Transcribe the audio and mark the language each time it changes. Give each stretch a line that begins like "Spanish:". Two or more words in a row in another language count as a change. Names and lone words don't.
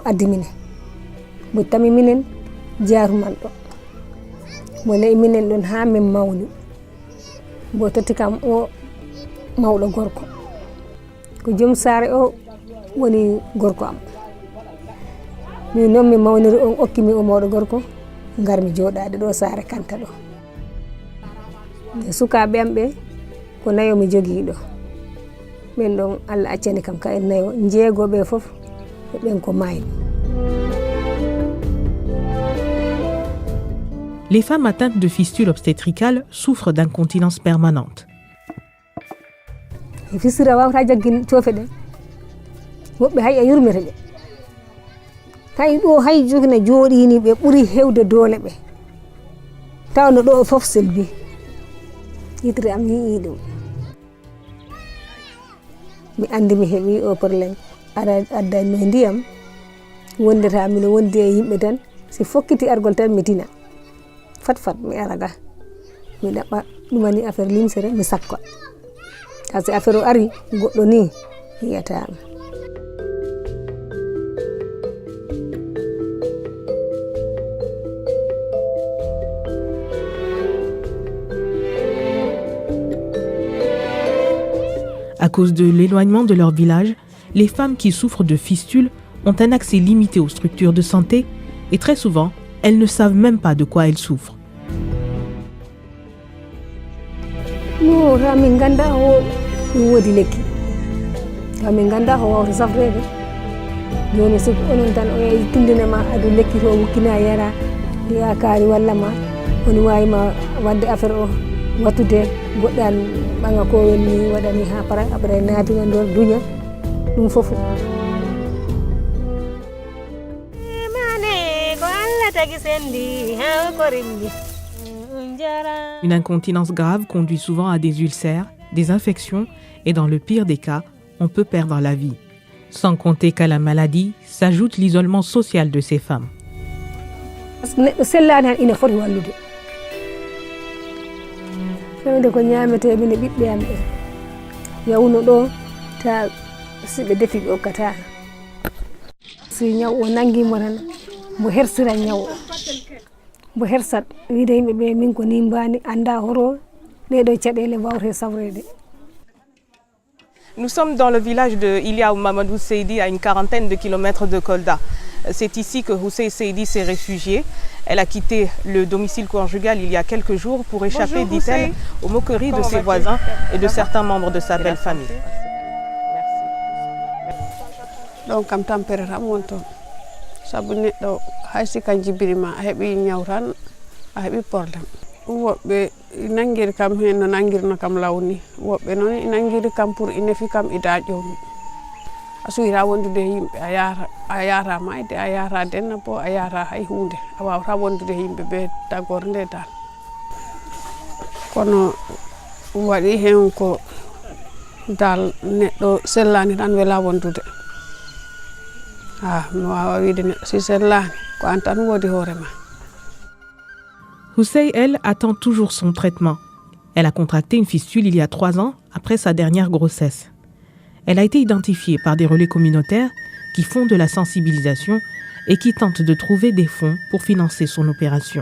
Fula: addi minen mo tami minen jaaruman ɗo mo nayi minen ɗon ha min mawni mo totti kam o mawɗo gorko ko joom saare o woni gorko am min noon mi mawniri on okkimi o mawɗo gorko garmi jooɗaade ɗo saare Kanta ɗo sukaaɓe am ɓe ko nayo mi jogii ɗo ɓen ɗon Allah accani kam ka en nayo jeegoɓe fof ɓen ko maayi.
French: Les femmes atteintes de fistules obstétricales souffrent d'incontinence permanente.
Fula: Fistule wawata jaggin coofe ɗen woɓɓe hay a yurmete ɓe hay ɗo hay jogina jooɗini ɓe ɓuri hewde doole ɓe tawno ɗo fof selbi yitere am yii ɗum mi andi mi heɓi o probléme ara addani no ndiyam wondata mino wondi e yimɓe tan si fokkiti argol tan mi tina fat mi araga mi ɗaɓɓa ɗumani affaire limsere mi sakka ta si affaire o ari goɗɗo ni yiyatama.
French: À cause de l'éloignement de leur village, les femmes qui souffrent de fistules ont un accès limité aux structures de santé et très souvent, elles ne savent même pas de quoi elles souffrent.
Fula: No ramin ganda ho wodi lekki ramin ganda ho wawta safrede joni so onon tan o yehi tindinama adu lekki to wukkina yara yakari walla ma woni wayima wadde affaire o wattude goɗɗan ɓaŋa ko welni waɗani ha para après naatina nder duña ɗum fof.
French: Une incontinence grave conduit souvent à des ulcères, des infections et dans le pire des cas, on peut perdre la vie. Sans compter qu'à la maladie s'ajoute l'isolement social de ces femmes.
Fula: Fewde ko ñaamete mine ɓiɓɓe am ɓe yawno ɗo ta si ɓe defi ɓe hokkata si ñaw o nangimo tan mo hersira ñaw o mo hersat wiide yimɓe ɓe min ko ni mbani anda horo ɗeɗo caɗele wawte sawrede.
French: Nous sommes dans le village de Ilia Mamadou Seydi, à une quarantaine de kilomètres de Kolda. C'est ici que Hussein Seydi s'est réfugiée. Elle a quitté le domicile conjugal il y a quelques jours pour échapper, dit-elle, aux moqueries de ses voisins et de certains membres de sa belle famille. Donc, comme température
Fula: monton, sabu neɗɗo hay si kan jibinima a heɓi ñaw tan a heɓi problème. Woɓɓe nangiri kam hen no nangirno kam lawni woɓɓe noon nangiri kam pour inefi kam i daƴomi a suwira wondude yimɓe a yara mayde a yara denna bo a yara hay hunde a wawata wondude yimɓe ɓe tagore nde dal kono waɗi hen ko dal neɗɗo sellani tan wela wondude mi wawa wiide neɗɗo si sellani ko an tan wodi hoorema.
French: Housseï, elle, attend toujours son traitement. Elle a contracté une fistule il y a 3 ans, après sa dernière grossesse. Elle a été identifiée par des relais communautaires qui font de la sensibilisation et qui tentent de trouver des fonds pour financer son opération.